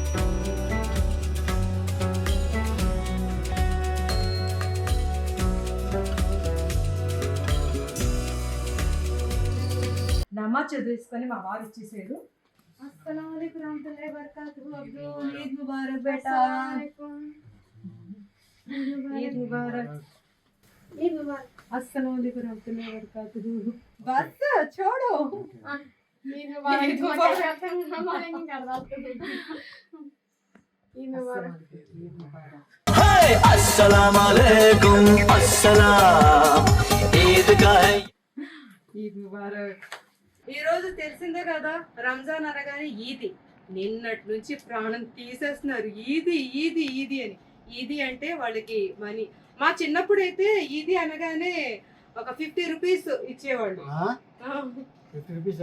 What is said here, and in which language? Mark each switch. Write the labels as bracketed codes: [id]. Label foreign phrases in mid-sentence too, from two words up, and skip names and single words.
[te] నమాజ్ చదివేసుకొని మా వారు ఇచ్చేసాడు. [ar] السلام عليكم ورحمة الله وبركاته. [ur] عبدو عید مبارک بیٹا، عید مبارک، عید مبارک. [ar] السلام عليكم ورحمة الله وبركاته. [ur] بس چھوڑو. عید مبارک عید مبارک. ہائے [ar] السلام عليكم [ur] السلام عید کا ہے عید مبارک. [te] ఈరోజు తెలిసిందే కదా, రంజాన్ అనగానే ఈది. నిన్నటి నుంచి ప్రాణం తీసేస్తున్నారు, ఈది ఈది ఈది అని. ఈది అంటే వాళ్ళకి మనీ. మా చిన్నప్పుడు అయితే ఈది అనగానే ఒక 50 రూపీస్ ఇచ్చేవాళ్ళు. 50 రూపీస్